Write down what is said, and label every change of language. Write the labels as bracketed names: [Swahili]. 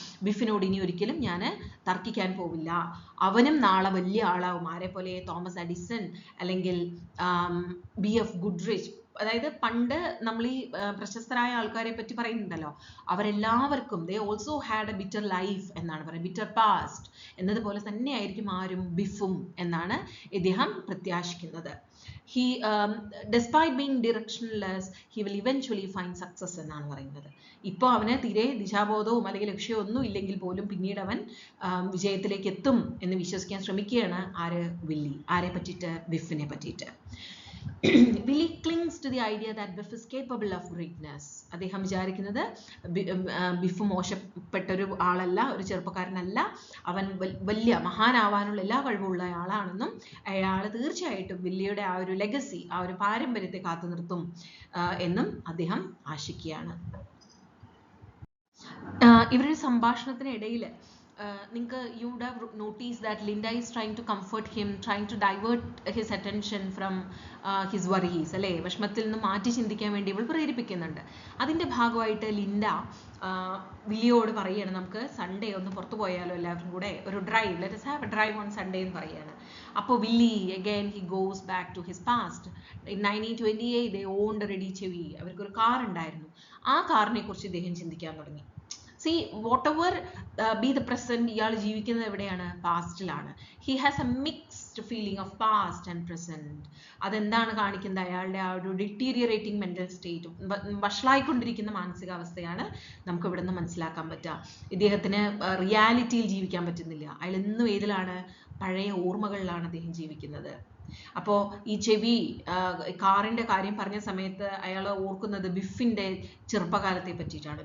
[Malayalam] ബിഫിനോട് ഇനി ഒരിക്കലും ഞാൻ തർക്കിക്കാൻ പോവില്ല, അവനും നാളെ വലിയ ആളാവും, ആരെ പോലെ തോമസ് എഡിസൺ അല്ലെങ്കിൽ BF ഗുഡ്രിച്ച്. അതായത് പണ്ട് നമ്മൾ ഈ പ്രശസ്തരായ ആൾക്കാരെ പറ്റി പറയുന്നുണ്ടല്ലോ, അവരെല്ലാവർക്കും [English] they also had a bitter life [Malayalam] എന്നാണ് പറയുന്നത്, ബിറ്റർ പാസ്റ്റ് എന്നതുപോലെ തന്നെയായിരിക്കും ആരും ബിഫും എന്നാണ് ഇദ്ദേഹം പ്രത്യാശിക്കുന്നത്. [English] He despite being directionless, he will eventually find success [Malayalam] എന്നാണ് പറയുന്നത്. ഇപ്പോൾ അവന് തീരെ ദിശാബോധവും അല്ലെങ്കിൽ ലക്ഷ്യവും ഒന്നും ഇല്ലെങ്കിൽ പോലും പിന്നീട് അവൻ വിജയത്തിലേക്ക് എത്തും എന്ന് വിശ്വസിക്കാൻ ശ്രമിക്കുകയാണ് ആര്? വില്ലി. ആരെ പറ്റിയിട്ട്? ബിഫിനെ പറ്റിയിട്ട്. [English] Willy clings to the idea that Biff is capable of greatness. [Malayalam] അദ്ദേഹം വിചാരിക്കുന്നത് ബിഫ് മോശപ്പെട്ട ഒരു ആളല്ല, ഒരു ചെറുപ്പക്കാരനല്ല, അവൻ വലിയ മഹാനാവാനുള്ള എല്ലാ കഴിവുള്ള ആളാണെന്നും അയാൾ തീർച്ചയായിട്ടും വില്ലിയുടെ ആ ഒരു ലെഗസി, ആ ഒരു പാരമ്പര്യത്തെ കാത്തു നിർത്തും എന്നും അദ്ദേഹം ആശിക്കുകയാണ്. ഇവരുടെ സംഭാഷണത്തിനിടയിൽ [English] you would have noticed that Linda is trying to comfort him, trying to divert his attention from his worries, [Malayalam] അല്ലേ? വിഷമത്തിൽ നിന്ന് മാറ്റി ചിന്തിക്കാൻ വേണ്ടി ഇവൾ പ്രേരിപ്പിക്കുന്നുണ്ട്. അതിൻ്റെ ഭാഗമായിട്ട് ലിൻഡ വില്ലിയോട് പറയുകയാണ്, നമുക്ക് സൺഡേ ഒന്ന് പുറത്തു പോയാലോ എല്ലാവരും കൂടെ, ഒരു drive, [English] let us have a drive on Sunday [Malayalam] എന്ന് പറയുകയാണ്. അപ്പോൾ Willy [English] again he goes back to his past. In 1928 they owned a ready Chevy, [Malayalam] അവർക്കൊരു കാർ ഉണ്ടായിരുന്നു. ആ കാറിനെ കുറിച്ച് ഇദ്ദേഹം ചിന്തിക്കാൻ തുടങ്ങി. [English] See, whatever be the present, [Malayalam] ഇയാൾ ജീവിക്കുന്നത് എവിടെയാണ്? പാസ്റ്റിലാണ്. [English] He has a mixed feeling of past and present. [Malayalam] അതെന്താണ് കാണിക്കുന്നത്? അയാളുടെ ആ ഒരു ഡിറ്റീരിയറേറ്റിംഗ് മെന്റൽ സ്റ്റേറ്റ്, വഷളായിക്കൊണ്ടിരിക്കുന്ന മാനസികാവസ്ഥയാണ് നമുക്ക് ഇവിടെ നിന്ന് മനസ്സിലാക്കാൻ പറ്റുക. ഇദ്ദേഹത്തിന് റിയാലിറ്റിയിൽ ജീവിക്കാൻ പറ്റുന്നില്ല. അയാൾ എന്നും ഏതിലാണ്? പഴയ ഓർമ്മകളിലാണ് അദ്ദേഹം ജീവിക്കുന്നത്. അപ്പോൾ ഈ ചെവി കാറിൻ്റെ കാര്യം പറഞ്ഞ സമയത്ത് അയാൾ ഓർക്കുന്നത് ബിഫിൻ്റെ ചെറുപ്പകാലത്തെ പറ്റിയിട്ടാണ്.